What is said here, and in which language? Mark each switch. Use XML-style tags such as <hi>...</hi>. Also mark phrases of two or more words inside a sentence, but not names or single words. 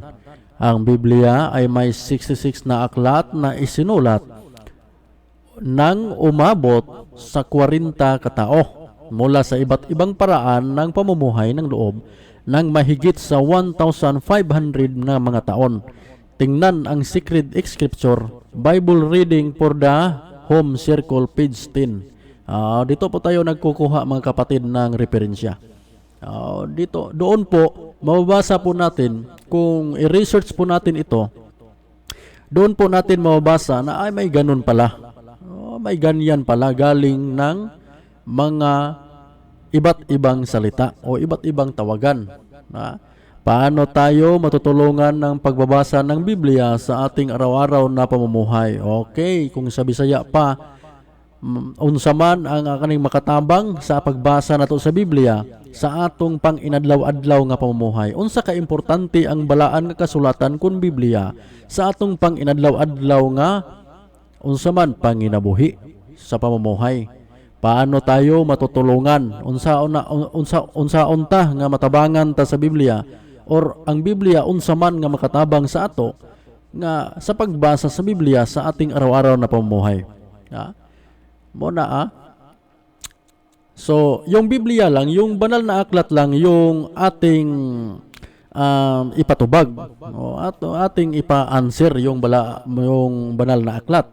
<tl>Ang Biblia ay may 66 na aklat na isinulat nang umabot sa 40 katao mula sa iba't ibang paraan ng pamumuhay ng loob ng mahigit sa 1,500 na mga taon. Tingnan ang Secret Scripture, Bible Reading for the Home Circle, page 10. Dito po tayo nagkukuha mga kapatid ng referensya. Doon po, mababasa po natin, kung i-research po natin ito, doon po natin mababasa na ay may ganun pala. May ganyan pala galing ng mga iba't ibang salita o iba't ibang tawagan. Paano tayo matutulungan ng pagbabasa ng Biblia sa ating araw-araw na pamumuhay? Okay,</tl> <ceb>kung sa Bisaya pa, unsa man ang kaning makatabang sa pagbasa nato sa Biblia sa atong pang-inadlaw-adlaw nga pamumuhay. Unsa ka importante ang balaan nga kasulatan kun Biblia sa atong pang-inadlaw-adlaw nga unsa man panginabuhi sa pamumuhay.</ceb> <tl>Paano tayo matutulungan?</tl> <ceb>Unsa nga matabangan ta sa Biblia or ang Biblia unsa man nga makatabang sa ato nga sa pagbasa sa Biblia</ceb> <tl>sa ating araw-araw na pamumuhay. So, yung Biblia lang, yung banal na aklat lang yung ating ipatubag at ating ipa-answer yung banal na aklat.</tl>